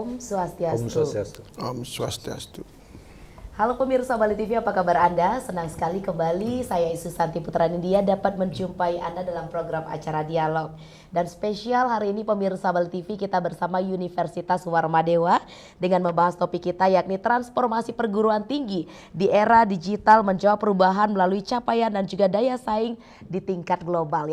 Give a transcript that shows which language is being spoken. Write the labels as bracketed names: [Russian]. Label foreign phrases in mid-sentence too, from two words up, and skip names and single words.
[Indonesian] Om Swastiastu. Swastiastu. Om Swastiastu. Halo pemirsa Bali TV, apa kabar Anda? Senang sekali kembali saya Isu Santi Putra Nindya dapat menjumpai Anda dalam program acara Dialog. Dan spesial hari ini pemirsa Bali TV kita bersama Universitas Warmadewa dengan membahas topik kita yakni transformasi perguruan tinggi di era digital menjawab perubahan melalui capaian dan juga daya saing di tingkat global.